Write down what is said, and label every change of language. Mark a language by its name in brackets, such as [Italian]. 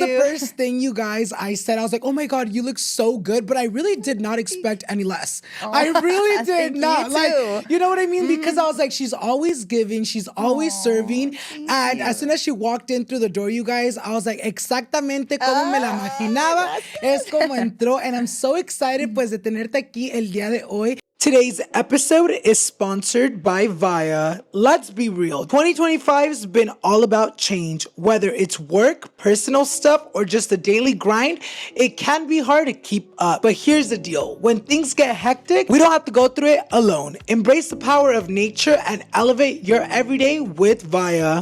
[English] the first thing, you guys, I said. I was like, oh my God, you look so good. But I really did not expect any less. I really did not. Like, you know what I mean? Because I was like, she's always giving, she's always serving. And as soon as she walked in through the door, you guys, I was like, [Spanish] exactamente como me la imaginaba. Es como entró. [English] And I'm so excited [Spanish] pues de tenerte aquí el día de hoy. [English] Today's episode is sponsored by VIIA. Let's be real. 2025 has been all about change. Whether it's work, personal stuff, or just a daily grind, it can be hard to keep up. But here's the deal. When things get hectic, we don't have to go through it alone. Embrace the power of nature and elevate your everyday with VIIA.